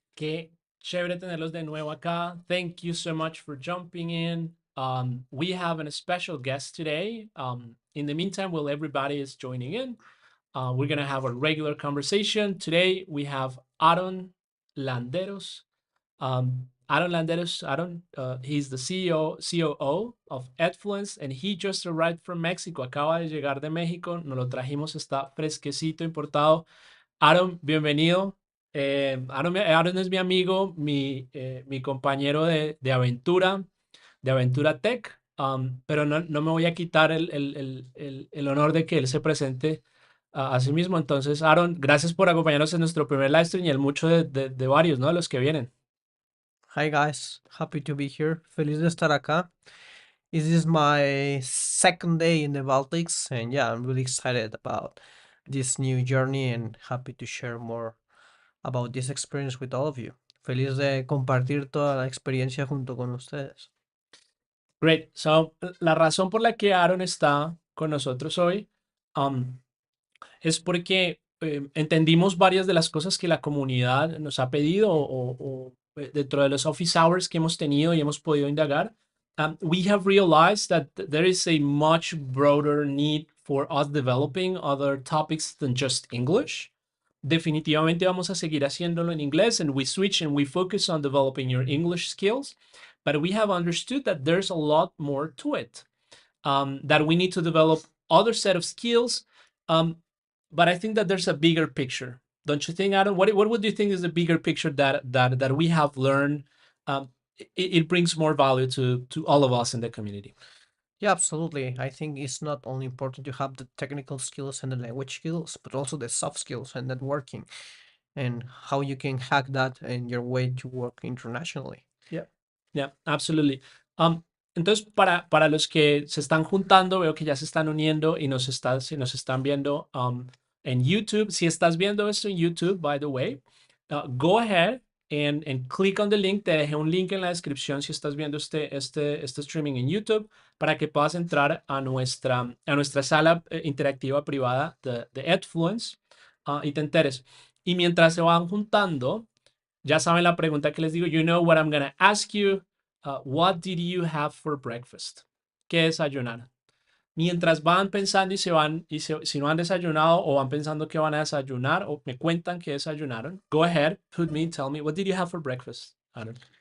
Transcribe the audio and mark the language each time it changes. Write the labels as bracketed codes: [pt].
[es] Qué chévere tenerlos de nuevo acá. [en] Thank you so much for jumping in. We have a special guest today. In the meantime, while everybody is joining in, we're going to have a regular conversation. Today, we have Aaron Landeros. Aaron Landeros, he's the COO of Edfluence, and he just arrived from Mexico. [es] Acaba de llegar de México. Nos lo trajimos, está fresquecito, importado. Aaron, bienvenido. Aaron es mi amigo, mi compañero de aventura tech, pero no me voy a quitar el honor de que él se presente a sí mismo. Entonces, Aaron, gracias por acompañarnos en nuestro primer live stream y el mucho de varios, ¿no? De los que vienen. [en] Hi guys, happy to be here. [es] Feliz de estar acá. [en] This is my second day in the Baltics, and yeah, I'm really excited about this new journey and happy to share more about this experience with all of you. [es] Feliz de compartir toda la experiencia junto con ustedes. [en] Great. [es] So, la razón por la que Aaron está con nosotros hoy, um, es porque entendimos varias de las cosas que la comunidad nos ha pedido dentro de los office hours que hemos tenido y hemos podido indagar. [en] We have realized that there is a much broader need for us developing other topics than just English. [es] Definitivamente vamos a seguir haciéndolo en inglés, [en] and we switch and we focus on developing your English skills. But we have understood that there's a lot more to it, that we need to develop other set of skills. But I think that there's a bigger picture, don't you think, Adam? What would you think is the bigger picture that we have learned? It brings more value to all of us in the community. Yeah, absolutely. I think it's not only important to have the technical skills and the language skills, but also the soft skills and networking and how you can hack that in your way to work internationally. Yeah, yeah, absolutely. [es] Entonces, para los que se están juntando, veo que ya se están uniendo y si nos están viendo en YouTube. Si estás viendo esto en YouTube, [en] by the way, go ahead and click on the link. [es] Te dejé un link en la descripción si estás viendo este streaming en YouTube para que puedas entrar a nuestra sala interactiva privada de Edfluence y te enteres. Y mientras se van juntando, ya saben la pregunta que les digo. [en] You know what I'm going to ask you. What did you have for breakfast? [es] ¿Qué desayunaron? Mientras van pensando si no han desayunado o van pensando que van a desayunar o me cuentan que desayunaron, [en] go ahead, tell me, what did you have for breakfast, Aaron?